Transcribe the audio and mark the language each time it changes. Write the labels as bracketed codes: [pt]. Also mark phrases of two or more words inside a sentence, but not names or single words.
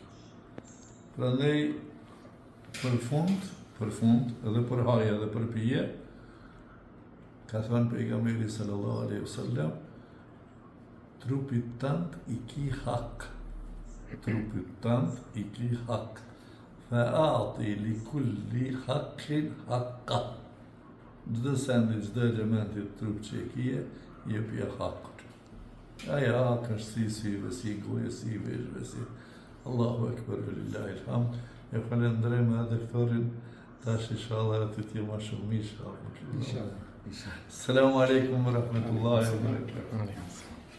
[sq] Prandaj për fund edhe për haja edhe për pije, ka thënë pejgamberi [ar] صلى الله عليه وسلم, [sq] trupit tënd i ki hak. Trupit tënd i ki hak. [ar] فأعط لكل حق حقه. [sq] Çdo sendi, çdo elementi të trup që e kije, jepje hakut. Aja hak është si syve, si goje, si veshve, si [ar] الله أكبر لله الحمد. [sq] E falenderojmë edhe doktorin, tash inshallah aty të jema shumë inshallah. Inshallah. [ar] السلام عليكم ورحمة الله وبركاته.